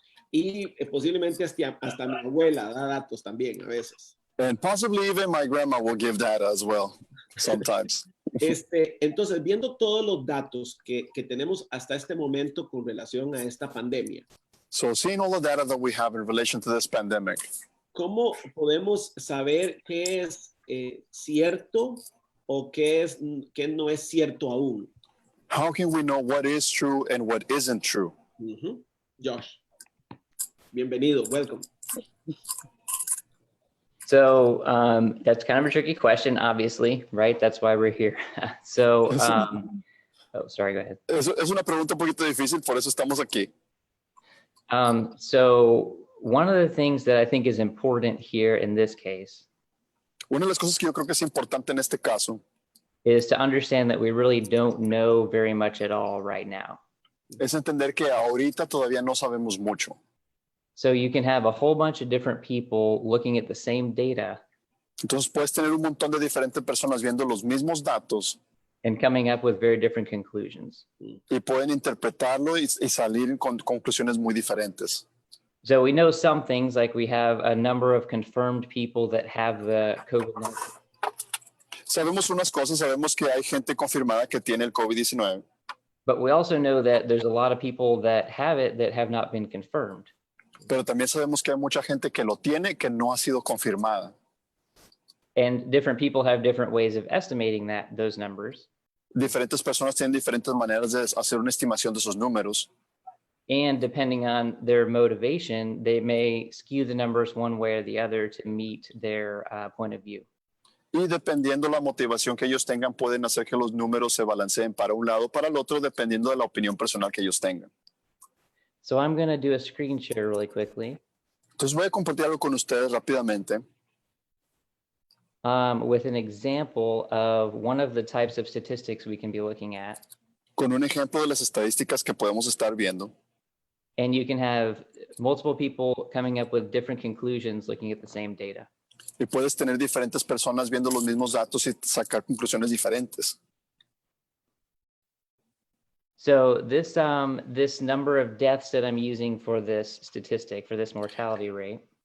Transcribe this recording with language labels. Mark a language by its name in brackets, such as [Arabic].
[Spanish] Y posiblemente hasta mi abuela da datos también a veces. [English] And possibly even my grandma will give data as well sometimes. [Spanish] Entonces, viendo todos los datos que tenemos hasta este momento con relación a esta pandemia, [English] So seeing all the data that we have in relation to this pandemic, [Spanish] ¿cómo podemos saber qué es cierto o qué no es cierto aún? [English] how can we know what is true and what isn't true? [Spanish] Ujú. Josh, bienvenido, [English] welcome. So that's kind of a tricky question, obviously, right? That's why we're here. So, oh, sorry, go ahead. [Spanish] Es una pregunta un poquito difícil, por eso estamos aquí. [English] So one of the things that I think is important here in this case [Spanish] Una de las cosas que yo creo que es importante en este caso [English] is to understand that we really don't know very much at all right now. [Spanish] es entender que ahorita todavía no sabemos mucho. [English] So you can have a whole bunch of different people looking at the same data [Spanish] Entonces puedes tener un montón de diferentes personas viendo los mismos datos [English] and coming up with very different conclusions. [Spanish] y pueden interpretarlo y salir con conclusiones muy diferentes. [English] So we know some things, like we have a number of confirmed people that have the COVID-19. [Spanish] Sabemos unas cosas, sabemos que hay gente confirmada que tiene el COVID-19, [English] But we also know that there's a lot of people that have it that have not been confirmed. [Spanish] pero también sabemos que hay mucha gente que lo tiene que no ha sido confirmada. [English] And different people have different ways of estimating those numbers. [Spanish] Diferentes personas tienen diferentes maneras de hacer una estimación de esos números. [English] And depending on their motivation, they may skew the numbers one way or the other to meet their point of view. [Spanish] Y dependiendo la motivación que ellos tengan, pueden hacer que los números se balanceen para un lado o para el otro, dependiendo de la opinión personal que ellos tengan. [English] So I'm going to do a screen share really quickly [Spanish] Entonces voy a compartir algo con ustedes rápidamente [English] with an example of one of the types of statistics we can be looking at. [Spanish] con un ejemplo de las estadísticas que podemos estar viendo. [English] And you can have multiple people coming up with different conclusions looking at the same data. [Spanish] Y puedes tener diferentes personas viendo los mismos datos y sacar conclusiones diferentes. [English] So this number of deaths that I'm using for this statistic, for this mortality rate,